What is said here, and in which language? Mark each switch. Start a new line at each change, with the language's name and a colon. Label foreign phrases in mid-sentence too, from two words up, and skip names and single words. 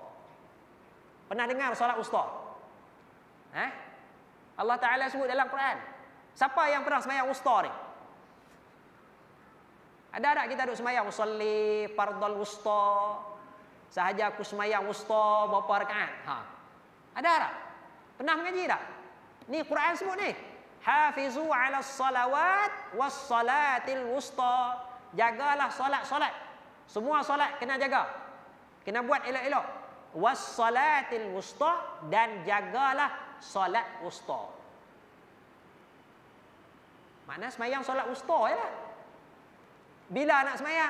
Malay: Pernah dengar solat wusta? Allah Taala sebut dalam Quran. Siapa yang pernah sembahyang wusta ni? Ada tak kita duk sembahyang
Arabic: أصلي فرض الوسطى?
Malay: Sahaja aku sembahyang wusta berapa rakaat? Ada tak? Pernah mengaji tak? Ni Quran sebut ni.
Arabic: حافظوا على الصلوات والصلاة الوسطى.
Malay: Jagalah solat-solat. Semua solat kena jaga. Kena buat elok-elok.
Arabic: والصلاة الوسطى,
Malay: dan jagalah solat wusta. Mana sembahyang solat wusta je lah. Bila nak sembahyang?